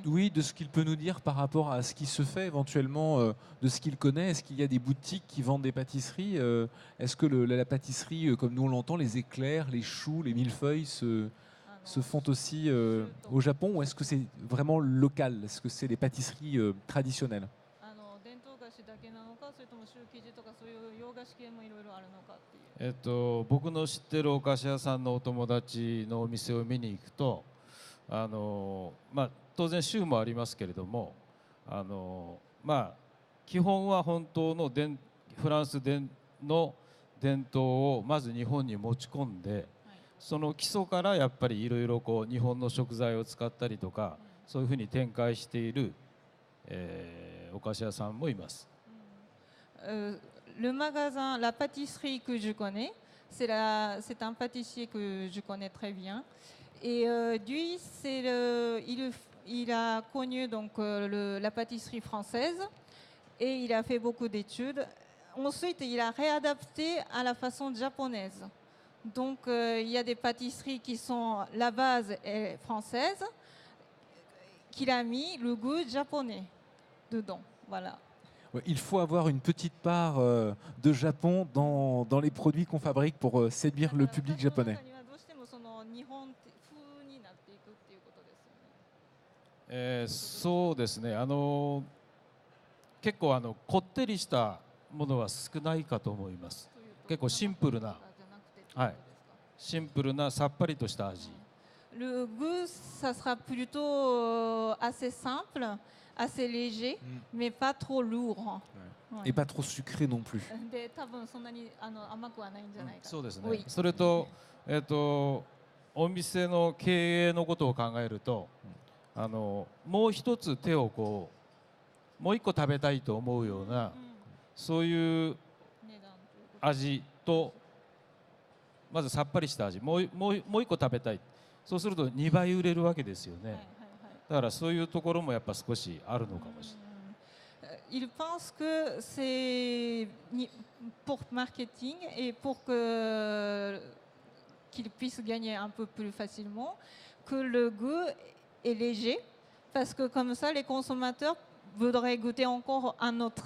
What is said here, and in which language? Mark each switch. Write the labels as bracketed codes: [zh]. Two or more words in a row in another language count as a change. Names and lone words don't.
[fr] Oui, de ce qu'il peut nous dire par rapport à ce qui se fait éventuellement, de ce qu'il connaît. Est-ce qu'il y a des boutiques qui vendent des pâtisseries Est-ce que la pâtisserie, comme nous on l'entend, les éclairs, les choux, les millefeuilles se font aussi au Japon, ou est-ce que c'est vraiment local? Est-ce que c'est des pâtisseries traditionnelles? [ja] 僕の知ってるお菓子屋さんのお友達のお店を見に行くと、当然州もありますけれども、基本は本当のフランスの伝統をまず日本に持ち込んで、その基礎からやっぱりいろいろこう日本の食材を使ったりとか、そういうふうに展開している、お菓子屋さんもいます。 [fr] Le magasin, la pâtisserie que je connais, c'est un pâtissier que je connais très bien. Et lui, il a connu donc, la pâtisserie française et il a fait beaucoup d'études. Ensuite, il a réadapté à la façon japonaise. Donc, il y a des pâtisseries qui sont, la base est française, qu'il a mis le goût japonais dedans. Voilà. Ouais, il faut avoir une petite part de Japon dans les produits qu'on fabrique pour séduire le public japonais. [ja] そうですね、結構こってりしたものは少ないかと思います。結構シンプルな、はい、シンプルなさっぱりとした味。 [fr] Le goût, ça sera plutôt assez simple, assez léger, mais pas trop lourd. Ouais. Et pas trop sucré non plus. [ja] で、多分そんなに甘くはないんじゃないか。そうですね。それと、お店の経営のことを考えると、 もう一つ手をこうもう一個食べたいと思うようなそういう味とまずさっぱりした味もう一個食べたいそうすると2倍売れるわけですよねだからそういうところもやっぱ少しあるのかもしれない。 [fr] Il pense que c'est pour marketing et pour que qu'il puisse gagner un peu plus facilement, que le goût est léger, parce que comme ça, les consommateurs voudraient goûter encore un autre.